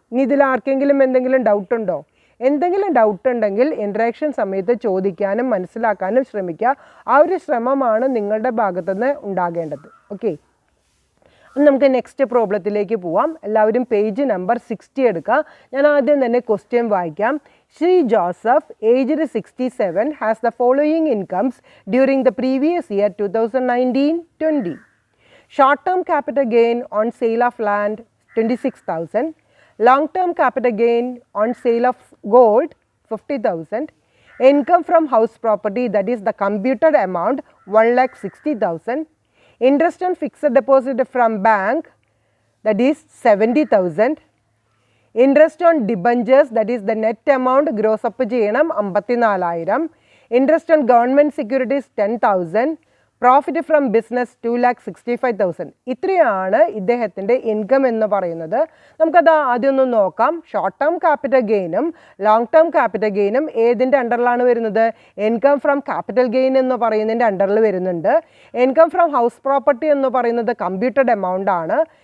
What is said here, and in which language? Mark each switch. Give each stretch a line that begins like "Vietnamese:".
Malayalam: ഇനി ഇതിൽ ആർക്കെങ്കിലും എന്തെങ്കിലും ഡൗട്ട് ഉണ്ടോ? എന്തെങ്കിലും ഡൗട്ട് ഉണ്ടെങ്കിൽ ഇൻട്രാക്ഷൻ സമയത്ത് ചോദിക്കാനും മനസ്സിലാക്കാനും ശ്രമിക്കുക. ആ ഒരു ശ്രമമാണ് നിങ്ങളുടെ ഭാഗത്തുനിന്ന് ഉണ്ടാകേണ്ടത്. ഓക്കെ, നമുക്ക് നെക്സ്റ്റ് പ്രോബ്ലത്തിലേക്ക് പോവാം. എല്ലാവരും പേജ് നമ്പർ 60 എടുക്കുക. ഞാൻ ആദ്യം തന്നെ ക്വസ്റ്റ്യൻ വായിക്കാം.
English: Sri Joseph, aged 67, has the following incomes during the previous year 2019-20. Short-term capital gain on sale of land 26,000. Long-term capital gain on sale of gold 50,000. Income from house property, that is the computed amount 1,60,000. Interest on fixed deposit from bank, that is 70,000. Interest on debentures, that is the net amount gross up
Malayalam: ചെയ്യണം
English: 54,000. Interest on government securities 10,000. Profit from business 2,65,000.
Malayalam: ഇത്രയാണ് ഇദ്ദേഹത്തിൻ്റെ income എന്ന് പറയുന്നത്. നമുക്കത് ആദ്യം ഒന്ന് നോക്കാം. Short term capital ഗെയിനും long term capital ഗെയിനും ഏതിൻ്റെ അണ്ടറിലാണ് വരുന്നത്? ഇൻകം ഫ്രം ക്യാപിറ്റൽ ഗെയിൻ എന്ന് പറയുന്നതിൻ്റെ അണ്ടറിൽ വരുന്നുണ്ട്. ഇൻകം ഫ്രം ഹൗസ് പ്രോപ്പർട്ടി എന്ന് പറയുന്നത് കമ്പ്യൂട്ടഡ് എമൗണ്ട് ആണ്.